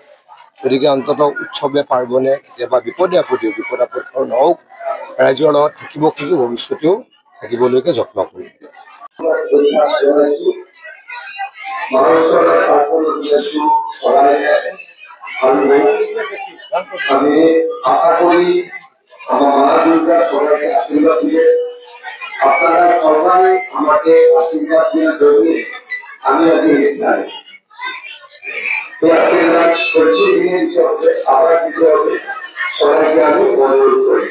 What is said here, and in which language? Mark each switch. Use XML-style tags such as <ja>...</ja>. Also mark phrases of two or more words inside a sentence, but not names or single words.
<as>গতিকে অন্ততঃ উৎসৱে পাৰ্বণে কেতিয়াবা বিপদ আপদৰ নহওক, ৰাইজৰ লগত থাকিব খোজোঁ, ভৱিষ্যতেও থাকিবলৈকে যত্ন কৰিম।</as> <bn>আমি আশা করি আমার মা দুর্গা সবাইকে আশীর্বাদ দিয়ে আপনারা সবাই আমাকে আশীর্বাদ দেওয়ার জন্য আমি আজকে এসেছিলাম। এই আশীর্বাদ সত্যি দিনে দিতে হবে, আবার দিতে হবে, সবাইকে আমি অনুরোধ করি।</bn>